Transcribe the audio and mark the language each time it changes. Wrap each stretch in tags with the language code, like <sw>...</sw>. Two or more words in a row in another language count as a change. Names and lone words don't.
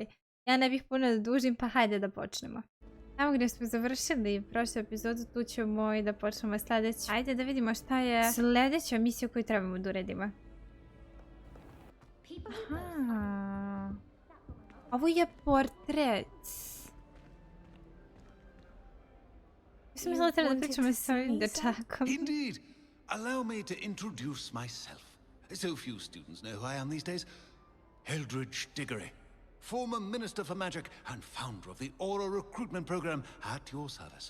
<sr>Ja ne bih puno da dužim, pa hajde da počnemo. Tamo gdje smo završili prošlu epizodu, tu ćemo i da počnemo sljedeću. Hajde da vidimo šta je sljedeća misija koju trebamo da uredimo. Aha. Ovo je portret.</sr> <en>Indeed. Allow me to introduce myself. So few students know who I am these days. Eldridge Diggory, former Minister for Magic and founder of the Aura recruitment program at your service.</en>